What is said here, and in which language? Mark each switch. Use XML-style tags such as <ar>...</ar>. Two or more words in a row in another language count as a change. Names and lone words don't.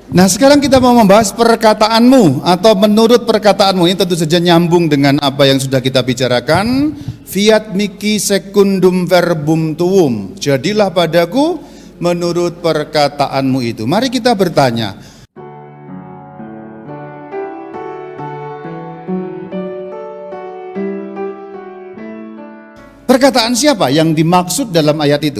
<id>Nah, sekarang kita mau membahas perkataanmu atau menurut perkataanmu. Ini tentu saja nyambung dengan apa yang sudah kita bicarakan.</id> <la>Fiat mihi secundum verbum tuum.</la> <id>Jadilah padaku menurut perkataanmu itu. Mari kita bertanya. Perkataan siapa yang dimaksud dalam ayat itu?</id>